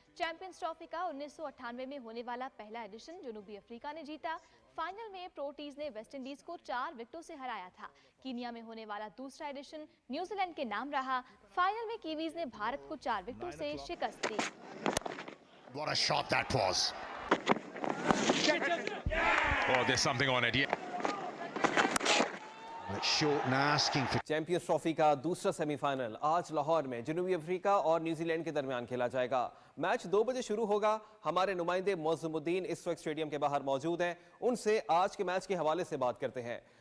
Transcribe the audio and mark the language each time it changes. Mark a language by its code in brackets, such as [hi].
[hi] Champions trophy का 1998 में होने वाला पहला एडिशन जनूबी अफ्रीका ने जीता। फाइनल में प्रोटीज ने वेस्ट इंडीज को 4 विकेटों से हराया था। कीनिया में होने वाला दूसरा एडिशन न्यूजीलैंड के नाम रहा। फाइनल में कीवीज ने भारत को 4 विकेटों से शिकस्त दी। [en] What a shot that was. Oh, there's something on it. Yeah. [hi] Champions trophy का दूसरा सेमीफाइनल आज लाहौर में जनूबी अफ्रीका और न्यूजीलैंड के दरमियान खेला जाएगा। मैच 2 बजे शुरू होगा। हमारे नुमाइंदे मौज़मुद्दीन इस वक्त स्टेडियम के बाहर मौजूद हैं, उनसे आज के मैच के हवाले से बात करते हैं।